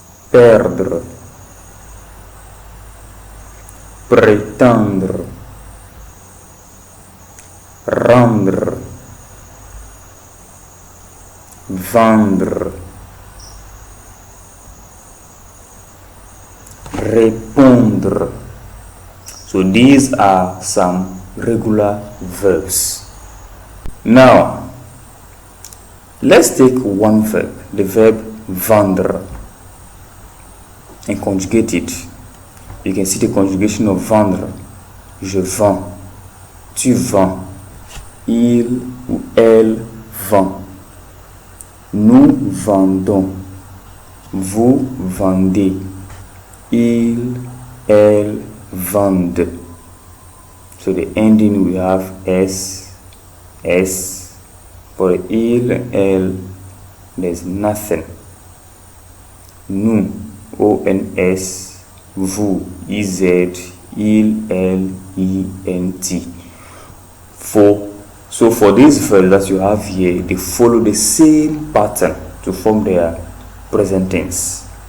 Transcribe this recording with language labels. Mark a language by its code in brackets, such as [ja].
[fr] perdre, prétendre, rendre, vendre, répondre. [en] So these are some regular verbs. Now, let's take one verb, the verb vendre, and conjugate it. You can see the conjugation of vendre. [fr] Je vends, tu vends, il ou elle vend. Nous vendons, vous vendez, il, elle vendent. [en] So the ending we have S, S. For il, elle, there's nothing. Nous, ONS, vous, IZ, il, elle, ENT. So for these verbs that you have here, they follow the same pattern to form their present tense.